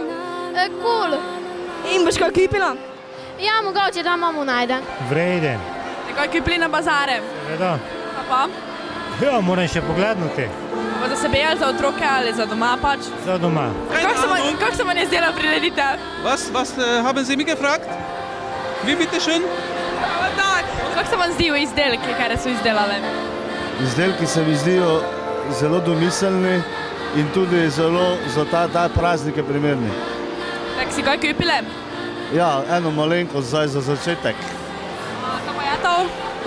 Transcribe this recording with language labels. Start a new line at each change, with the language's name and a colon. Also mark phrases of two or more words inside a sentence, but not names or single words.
Slovenian: Cool. In boš kaj kupila? Ja, mogoče da mamu najde. Vreden. Kaj kupili na bazare? Seveda. Pa? Ja, moram še pogledati. Pa za sebe ali za otroke ali za doma pač? Za doma. Kako se vam je zdela prireditev?
German: Was haben Sie mich gefragt? Wie bitte schön?
Slovenian: Kako se vam zdijo izdelki, kar so izdelali? Izdelki se mi zdijo zelo domiselni in tudi zelo za ta praznik je primerni. Tak si kaj kupili? Ja, eno malenkost zdaj za začetek. Kaj pa je to?